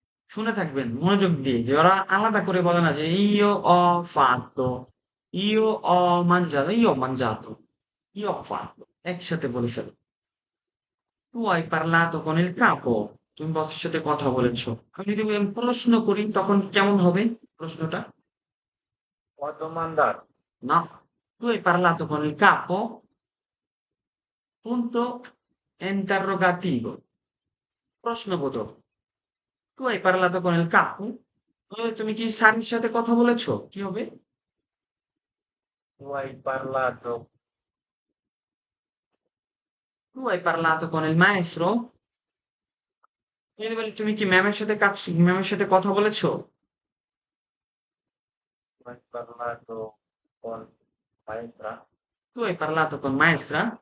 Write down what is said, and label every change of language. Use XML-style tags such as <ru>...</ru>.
<bn>শুনে থাকবেন মনোযোগ দিয়ে যে ওরা আলাদা করে বলে না যে</bn> <it>io ho fatto io ho mangiato io ho fatto</it> <bn>একসাথে বলে ফেলো</bn> <it>tu hai parlato con il capo</it> <bn>তুমি বসের সাথে কথা বলেছো আমি যদি প্রশ্ন করি তখন কেমন হবে প্রশ্নটা</bn> <it>Ho domandato.</it> <bn>না</bn> <it>tu hai parlato con il capo punto interrogativo</it> <bn>প্রশ্নবোধক</bn> <it>tu hai parlato con il capo</it> <bn>তুমি কি স্যারের সাথে কথা বলেছো কি হবে</bn> <it>Tu hai parlato. tu hai parlato con il maestro</it> <bn>তুমি কি ম্যামের সাথে কথা বলেছো</bn> <it>Tu hai parlato con maestra. tu hai parlato con maestra</it>